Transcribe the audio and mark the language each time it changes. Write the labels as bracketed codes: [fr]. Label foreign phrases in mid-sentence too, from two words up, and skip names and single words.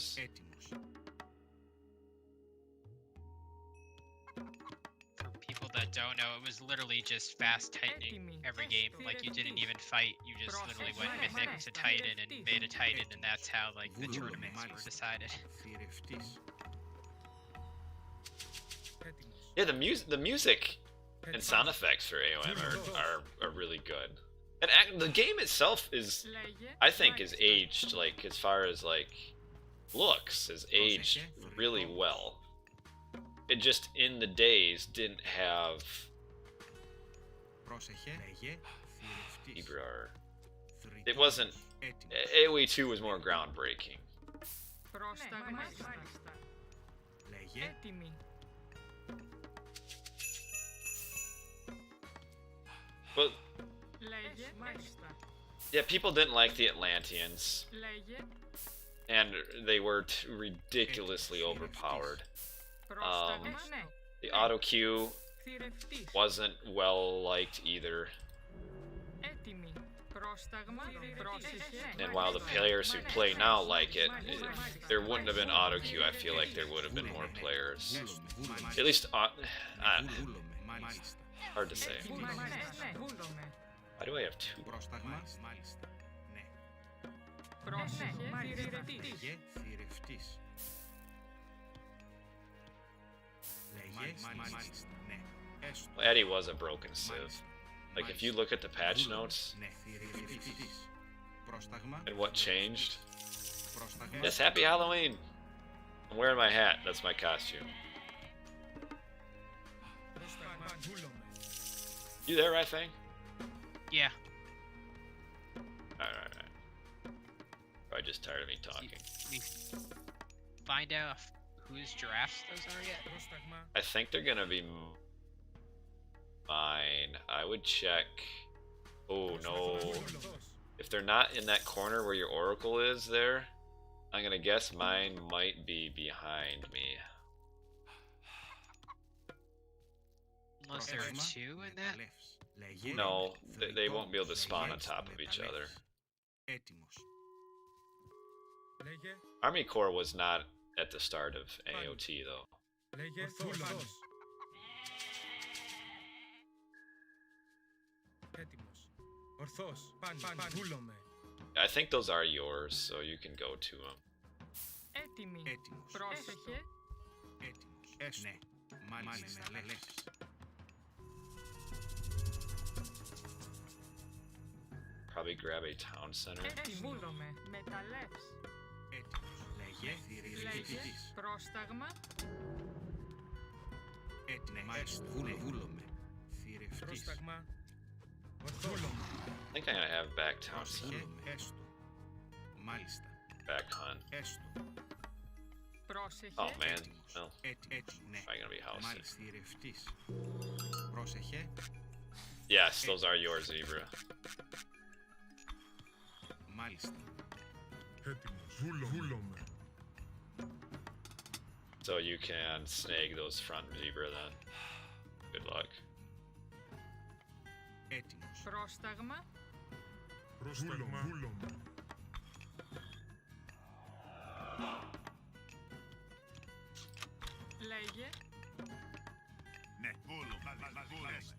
[el] Έτοιμος. [en] For people that don't know, it was literally just fast tightening every game. Like you didn't even fight, you just literally went mythic to Titan and made a Titan, and that's how like the tournaments were decided. [el] Θηρευτής. Έτοιμος. [en] Yeah, the music and sound effects for AOM are really good. And the game itself is, I think, is aged, like, as far as, like, looks, is aged really well. It just, in the days, didn't have [el] Πρόσεχε. Λέγε. Θηρευτής. Ibrar. Θρητός. [en] It wasn't, [el] Έτοιμος. [en] AoE 2 was more groundbreaking. [el] Πρόσταγμα. Μάλιστα. Λέγε. Έτοιμη. [en] But, [el] Λέγε. Μάλιστα. [en] yeah, people didn't like the Atlanteans, [el] Λέγε. [en] and they were ridiculously overpowered. [el] Πρόσταγμα. Ναι. [en] The auto queue [el] Θηρευτής. [en] wasn't well liked either. [el] Έτοιμη. Πρόσταγμα. Πρόσεχε. [en] And while the players who play now like it, there wouldn't have been auto queue. I feel like there would have been more players. [el] Βούλομαι. [en] At least, [el] Βούλομαι. Μάλιστα. [en] hard to say. [el] Έτοιμη. Ναι. Βούλομαι. [en] Why do I have two? [el] Πρόσταγμα. Μάλιστα. Ναι. Πρόσεχε. Θηρευτής. Λέγε. Θηρευτής. Λέγε. Μάλιστα. Ναι. Έσου. [en] Well, Eddie was a broken civ. Like, if you look at the patch notes [el] Ναι. Θηρευτής. Πρόσταγμα. [en] and what changed, [el] Πρόσταγμα. [en] yes, happy Halloween! I'm wearing my hat. That's my costume. [el] Πρόσταγμα. Βούλομαι. [en] You there, Raifang? Yeah. Alright. Probably just tired of me talking. We find out whose giraffes those are yet? [el] Πρόσταγμα. [en] I think they're gonna be mine. I would check. Oh no. [el] Ορθώς. [en] If they're not in that corner where your oracle is there, I'm gonna guess mine might be behind me. Unless there are [el] Πρόσταγμα. [en] two in that? [el] Λέγε. [en] No, they won't be able to spawn on [el] Θρητός. [en] top of each other. [el] Έτοιμος. Λέγε. [en] Army Corps was not at the start of AOT though. [el] Λέγε. Ορθώς. Έτοιμος. Ορθώς. Πάνω. Βούλομαι. [en] I think those are yours, so you can go to them. [el] Έτοιμη. Έτοιμος. Πρόσεχε. Έτοιμος. Έσου. Ναι. Μάλιστα. Λέξεις. [en] Probably grab a town center. [el] Έτοιμη. Βούλομαι. Μεταλλεύς. Έτοιμος. Λέγε. Θηρευτής. Πρόσταγμα. Έτοιμος. Βούλομαι. Θηρευτής. Πρόσταγμα. Ορθώς. [en] I think I'm gonna have back town center. [el] Πρόσεχε. Έστω. Μάλιστα. [en] Back hunt. [el] Έστω. Πρόσεχε. [en] Oh man. Well, [el] Έτοιμος. Ναι. [en] probably gonna be house. [el] Μάλιστα. Θηρευτής. Πρόσεχε. [en] Yes, those are yours, Zebra. [el] Μάλιστα. Έτοιμος. Βούλομαι. [en] So you can snag those front zebra then. Good luck. [el] Έτοιμος. Πρόσταγμα. Πρόσταγμα. Βούλομαι. Λέγε. Ναι, βούλομαι. Έστω.